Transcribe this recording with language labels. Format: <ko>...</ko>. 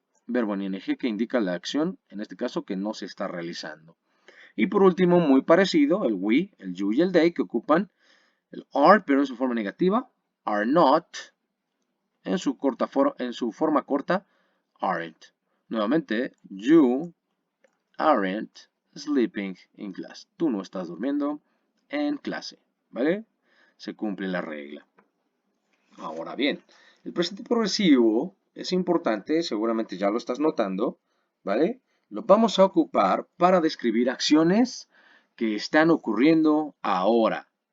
<es>verbo en ing que indica la acción, en este caso que no se está realizando. Y por último, muy parecido, el we, el you y el they que ocupan el are, pero en su forma negativa, are not, en su forma corta, aren't.</es> <en>Nuevamente, you aren't sleeping in class.</en> <es>Tú no estás durmiendo en clase, ¿vale? Se cumple la regla. Ahora bien, el presente progresivo es importante, seguramente ya lo estás notando, ¿vale? Lo vamos a ocupar para describir acciones que están ocurriendo ahora.</es>